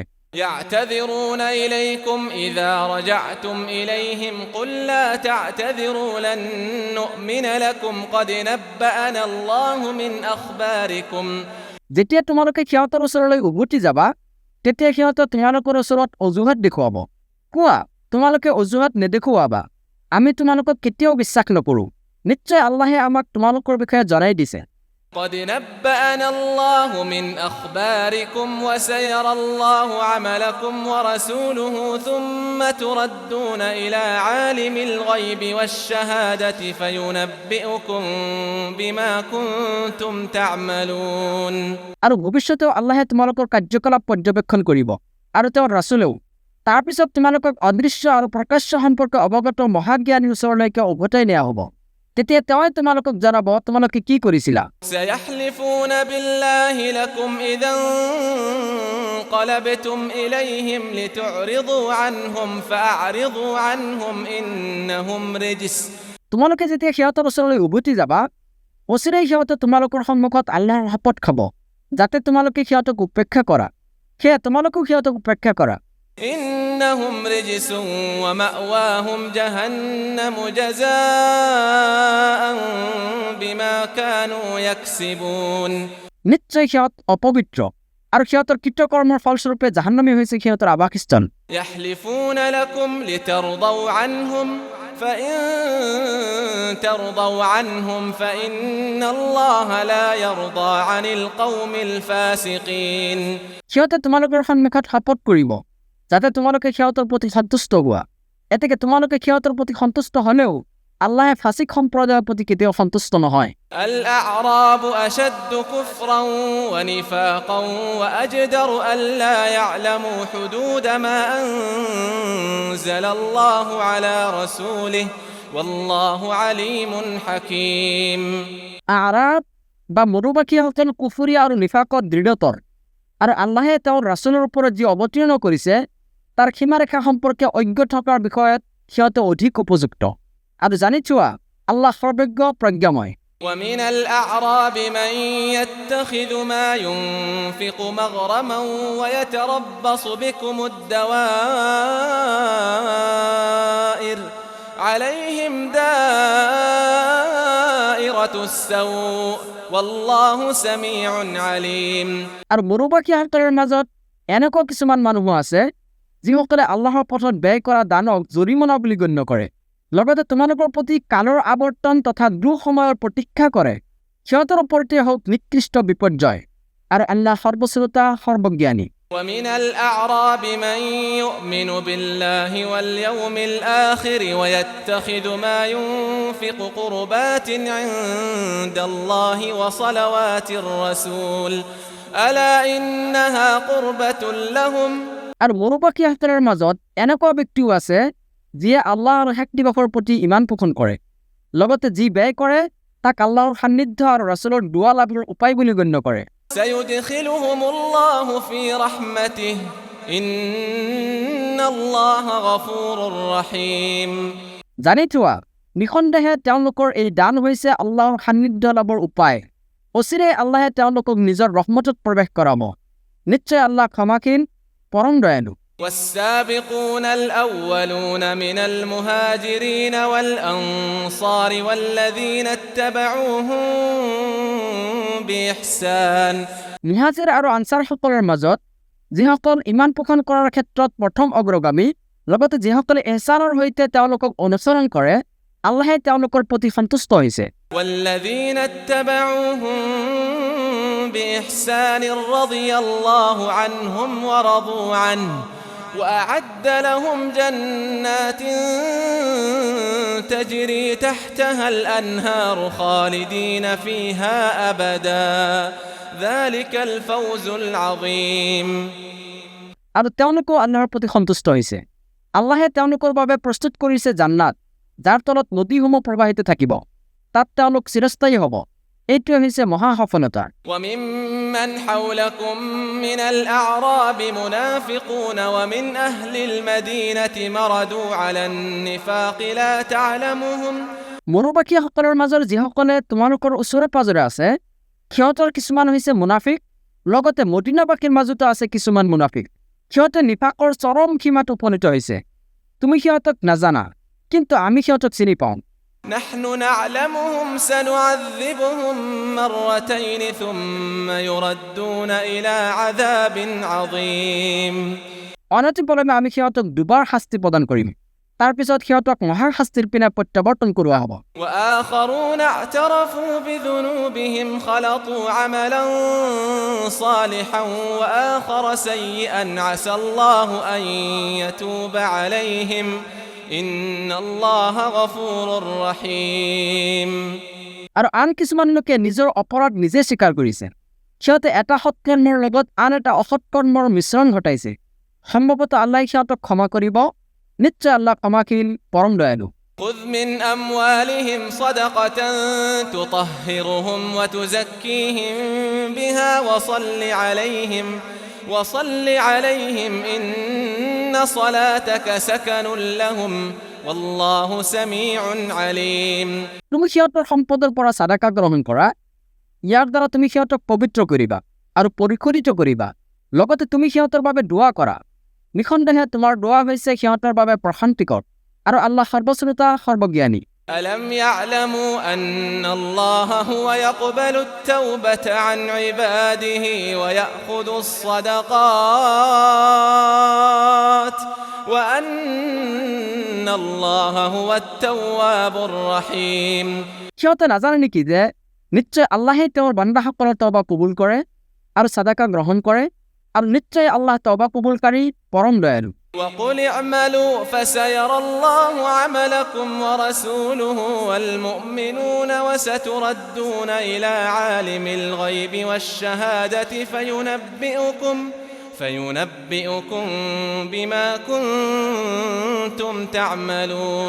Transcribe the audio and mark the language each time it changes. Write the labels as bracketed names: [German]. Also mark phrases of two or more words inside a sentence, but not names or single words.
[Arabic] يعتذرون إليكم إذا رجعتم إليهم قل لا تعتذروا لن نؤمن لكم قد نبأنا الله من أخباركم [Assamese] যেতিয়া তোমালোকে সিহঁতৰ ওচৰলৈ উভতি যাবা তেতিয়া সিহঁতে তোমালোকৰ ওচৰত অজুহাত দেখুৱাব। কোৱা তোমালোকে অজুহাত নেদেখুৱাবা, আমি তোমালোকক কেতিয়াও বিশ্বাস নকৰোঁ। নিশ্চয় আল্লাহে আমাক তোমালোকৰ বিষয়ে জনাই দিছে। [Arabic] قد نبأنا الله من أخباركم وسيرى الله عملكم ورسوله ثم تردون إلى عالم الغيب والشهادة فينبئكم بما كنتم تعملون [Assamese] আৰু ভৱিষ্যতেও আল্লাহে তোমালোকৰ কাৰ্যকলাপ পৰ্যবেক্ষণ কৰিব আৰু তেওঁৰ ৰাছুলেও। তাৰ পিছত তোমালোকক অদৃশ্য আৰু প্ৰকাশ্য সম্পৰ্কে অৱগত মহাজ্ঞানীৰ ওচৰলৈকে উভতাই নিয়া হ'ব। তেতিয়া তেওঁই তোমালোকক জনাব তোমালোকে কি কৰিছিলা। [Arabic] سيحلفون بالله لكم إذا انقلبتم إليهم لتعرضوا عنهم فأعرضوا عنهم إنهم رجس [Assamese] তোমালোকে যেতিয়া সিহঁতৰ ওচৰলৈ উভতি যাবা অচিৰেই সিহঁতে তোমালোকৰ সন্মুখত আল্লাহৰ শপত খাব যাতে তোমালোকে সিহঁতক উপেক্ষা কৰা। সেয়ে তোমালোকেও সিহঁতক উপেক্ষা কৰা। [Arabic] إنهم رجس ومأواهم جهنم جزاء بما كانوا يكسبون [Assamese] নিশ্চয় সিহঁত অপবিত্ৰ আৰু সিহঁতৰ কৃতকৰ্মৰ ফলস্বৰূপে জাহান্নামী হৈছে সিহঁতৰ আৱাসস্থান। [Arabic] يحلفون لكم لترضوا عنهم فإن ترضوا عنهم فإن الله لا يرضى عن القوم الفاسقين [Assamese] সিহঁতে তোমালোকৰ সন্মুখত শপত কৰিব যাতে তোমালোকে সিহঁতৰ প্ৰতি সন্তুষ্ট হোৱা। এতেকে তোমালোকে সিহঁতৰ প্ৰতি সন্তুষ্ট হ'লেও আল্লাহে ফাসিক সম্প্ৰদায়ৰ প্ৰতি কেতিয়াও সন্তুষ্ট নহয়। [Arabic] الأعراب أشد كفرا ونفاقا وأجدر ألا يعلموا حدود ما أنزل الله على رسوله والله عليم حكيم [Assamese] আৰাব বা মৰুবাসীসকল কুফুৰী আৰু নিফাকত দৃঢ়তৰ, আৰু আল্লাহে তেওঁৰ ৰাছুলৰ ওপৰত যি অৱতীৰ্ণ কৰিছে তাৰ সীমাৰেখা সম্পৰ্কে অজ্ঞ থকাৰ বিষয়ত সিহঁতে অধিক উপযুক্ত। আৰু জানি থোৱা আল্লাহ সৰ্বজ্ঞ প্ৰজ্ঞাময়। [Arabic] ومن الأعراب من يتخذ ما ينفق مغرما ويتربص بكم الدوائر عليهم دائرة السوء والله سميع عليم [Assamese] আৰু মৰুবাসীসকলৰ মাজত এনেকুৱা কিছুমান মানুহ আছে যিসকলে আল্লাহৰ পথত ব্যয় কৰা দানক জৰিমনা বুলি গণ্য কৰে, লগতে তোমালোকৰ প্ৰতি কালৰ আৱৰ্তন তথা দুঃসময়ৰ প্ৰতীক্ষা কৰে। সিহঁতৰ ওপৰতে হওক নিকৃষ্ট বিপৰ্যয়, আৰু আল্লাহ সৰ্বশ্ৰোতা সৰ্বজ্ঞানী। [Arabic] ومن الأعراب من يؤمن بالله واليوم الآخر ويتخذ ما ينفق قربات عند الله وصلوات الرسول ألا إنها قربة لهم [Assamese] আৰু মৰুবাসীসকলৰ মাজত এনেকুৱা ব্যক্তিও আছে যিয়ে আল্লাহ আৰু শেষ দিৱসৰ প্ৰতি ইমান পোষণ কৰে, লগতে যি ব্যয় কৰে তাক আল্লাহৰ সান্নিধ্য আৰু ৰাছুলৰ দুৱা লাভৰ উপায় বুলি গণ্য কৰে। [Arabic] سيدخلهم الله في رحمته إن الله غفور رحيم [Assamese] জানি থোৱা নিঃসন্দেহে তেওঁলোকৰ এই দান হৈছে আল্লাহৰ সান্নিধ্য লাভৰ উপায়। অচিৰে আল্লাহে তেওঁলোকক নিজৰ ৰহমতত প্ৰৱেশ কৰাব। নিশ্চয় আল্লাহ ক্ষমাশীল, পৰম দয়ালু। [Arabic] والسابقون الأولون من المهاجرين والأنصار والذين اتبعوهم بإحسان [Assamese] মুহাজিৰ আৰু আনছাৰসকলৰ মাজত যিসকল ইমান পোষণ কৰাৰ ক্ষেত্ৰত প্ৰথম অগ্ৰগামী, লগতে যিসকলে ইহছানৰ সৈতে তেওঁলোকক অনুসৰণ কৰে, আল্লাহে তেওঁলোকৰ প্ৰতি সন্তুষ্ট হৈছে। [Arabic] والذين اتبعوهم بإحسان رضي الله عنهم ورضوا عنه وأعد لهم جنات تجري تحتها الأنهار خالدين فيها أبدا ذلك الفوز العظيم [Assamese] আৰু তেওঁলোকো আল্লাহৰ প্ৰতি সন্তুষ্ট হৈছে। আল্লাহে তেওঁলোকৰ বাবে প্ৰস্তুত কৰিছে জান্নাত, যাৰ তলত নদীসমূহ প্ৰবাহিত থাকিব, তাত তেওঁলোক চিৰস্থায়ী হ'ব। এইটোৱে হৈছে মহা সফলতা। [Arabic] وممن حولكم من الأعراب منافقون ومن أهل المدينة مردوا على النفاق لا تعلمهم [Assamese] মৰুবাসীসকলৰ মাজৰ যিসকলে তোমালোকৰ ওচৰে পাজৰে আছে সিহঁতৰ কিছুমান হৈছে মুনাফিক, লগতে মদিনাবাসীৰ মাজতো আছে কিছুমান মুনাফিক। সিহঁতে নিফাকৰ চৰম সীমাত উপনীত হৈছে। তুমি সিহঁতক নাজানা, কিন্তু আমি সিহঁতক চিনি পাওঁ। [Arabic] نحن نعلمهم سنعذبهم مرتين ثم يردون إلى عذاب عظيم [Assamese] অনতিপলমে আমি সিহঁতক দুবাৰ শাস্তি প্ৰদান কৰিম, তাৰ পিছত সিহঁতক মহাৰ শাস্তিৰ পিনে প্ৰত্যাৱৰ্তন কৰোৱা হ'ব। [Arabic] وآخرون اعترفوا بذنوبهم خلطوا عملا صالحا وآخر سيئا عسى الله أن يتوب عليهم إن الله غفور رحيم [Assamese] আৰু আন কিছুমান লোকে নিজৰ অপৰাধ নিজে স্বীকাৰ কৰিছে। সিহঁতে এটা সৎকৰ্মৰ লগত আন এটা অসৎকৰ্মৰ মিশ্ৰণ ঘটাইছে। সম্ভৱতঃ আল্লাহ সিহঁতক ক্ষমা কৰিব। নিশ্চয় আল্লাহ ক্ষমাশীল, পৰম দয়ালু। [Arabic] خذ من أموالهم صدقة تطهرهم وتزكيهم بها وصل عليهم إن صلاتك سكن لهم والله سميع عليم [Assamese] তুমি সিহঁতৰ সম্পদৰ পৰা সাদাকা গ্ৰহণ কৰা, ইয়াৰ দ্বাৰা তুমি সিহঁতক পবিত্ৰ কৰিবা আৰু পৰিশোধিত কৰিবা, লগতে তুমি সিহঁতৰ বাবে দোৱা কৰা। নিঃসন্দেহে তোমাৰ দোৱা হৈছে সিহঁতৰ বাবে প্ৰশান্তিকৰ, আৰু আল্লাহ সৰ্বশ্ৰোতা সৰ্বজ্ঞানী। [Arabic] ألم يعلموا أن الله هو يقبل التوبة عن عباده ويأخذ الصدقات وأن الله هو التواب الرحيم [Assamese] সিহঁতে নাজানে নেকি যে নিশ্চয় আল্লাহে তেওঁৰ বান্দাসকলৰ তওবা কবুল কৰে আৰু সাদাকা গ্ৰহণ কৰে, আৰু নিশ্চয় আল্লাহ তওবা কবুলকাৰী, পৰম দয়ালু। [Arabic] وقل اعملوا فسيرى الله عملكم ورسوله والمؤمنون وستردون إلى عالم الغيب والشهادة فينبئكم بما كنتم تعملون